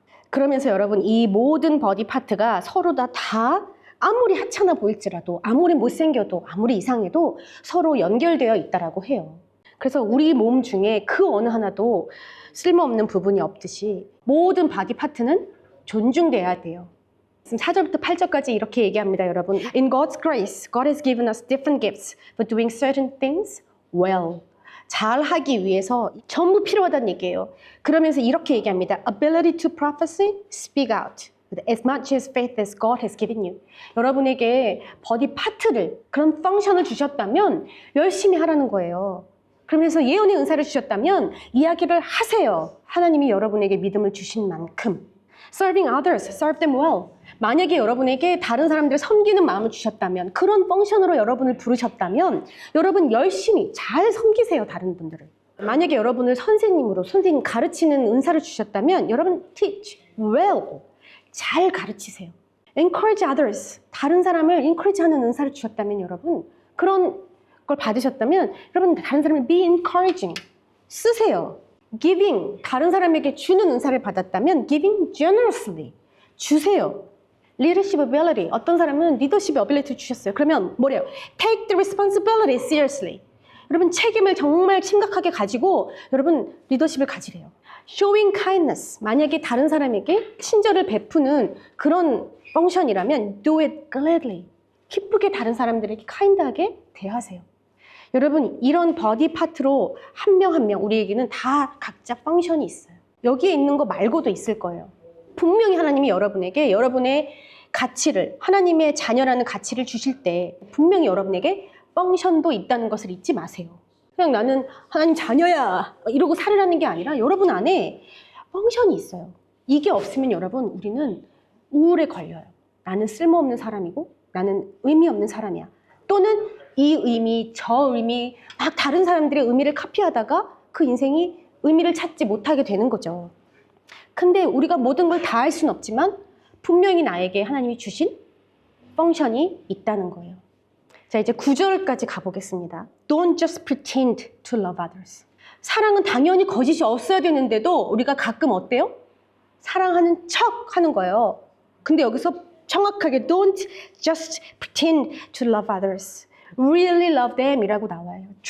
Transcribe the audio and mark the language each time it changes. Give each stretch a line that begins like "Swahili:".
Korean: 그러면서 여러분 이 모든 버디 파트가 서로 다 아무리 하찮아 보일지라도 아무리 못생겨도 아무리 이상해도 서로 연결되어 있다라고 해요. 그래서 우리 몸 중에 그 어느 하나도 쓸모없는 부분이 없듯이 모든 바디 파트는 존중돼야 돼요. 4절부터 8절까지 이렇게 얘기합니다, 여러분.
English: In God's grace, God has given us different gifts for doing certain things well.
Korean: 잘 하기 위해서 전부 필요하다는 얘기예요. 그러면서 이렇게 얘기합니다.
English: Ability to prophesy, speak out. As much as faith as God has given you.
Korean: 여러분에게 버디 파트를, 그런 펑션을 주셨다면 열심히 하라는 거예요. 그러면서 예언의 은사를 주셨다면 이야기를 하세요. 하나님이 여러분에게 믿음을 주신 만큼.
English: Serving others, serve them well.
Korean: 만약에 여러분에게 다른 사람들을 섬기는 마음을 주셨다면 그런 펑션으로 여러분을 부르셨다면 여러분 열심히 잘 섬기세요, 다른 분들을. 만약에 여러분을 선생님으로 선생님 가르치는 은사를 주셨다면 여러분
English: teach well.
Korean: 잘 가르치세요.
English: Encourage others.
Korean: 다른 사람을 encourage 하는 은사를 주셨다면 여러분 그런 걸 받으셨다면 여러분 다른 사람을
English: be encouraging.
Korean: 쓰세요. Giving. 다른 사람에게 주는 은사를 받았다면
English: giving generously.
Korean: 주세요.
English: Leadership ability.
Korean: 어떤 사람은
English: leadership ability
Korean: 주셨어요. 그러면 뭐래요?
English: Take the responsibility seriously.
Korean: 여러분 책임을 정말 심각하게 가지고 여러분 리더십을 가지래요.
English: Showing kindness.
Korean: 만약에 다른 사람에게 친절을 베푸는 그런 펑션이라면
English: do it gladly.
Korean: 기쁘게 다른 사람들에게 kind하게 대하세요. 여러분 이런 버디 파트로 한 명 한 명 우리에게는 다 각자 펑션이 있어요. 여기에 있는 거 말고도 있을 거예요. 분명히 하나님이 여러분에게 여러분의 가치를 하나님의 자녀라는 가치를 주실 때 분명히 여러분에게 펑션도 있다는 것을 잊지 마세요. 그냥 나는 하나님 자녀야 이러고 살으라는 게 아니라 여러분 안에 펑션이 있어요. 이게 없으면 여러분 우리는 우울에 걸려요. 나는 쓸모없는 사람이고 나는 의미 없는 사람이야. 또는 이 의미, 저 의미 막 다른 사람들의 의미를 카피하다가 그 인생이 의미를 찾지 못하게 되는 거죠. 근데 우리가 모든 걸 다 할 수는 없지만 분명히 나에게 하나님이 주신 펑션이 있다는 거예요. 자, 이제 9절까지 가보겠습니다.
English: Don't just pretend to love others.
Korean: 사랑은 당연히 거짓이 없어야 되는데도 우리가 가끔 어때요? 사랑하는 척 하는 거예요. 근데 여기서 정확하게
English: Don't just pretend to love others. Really love them
Korean: 이라고 나와요.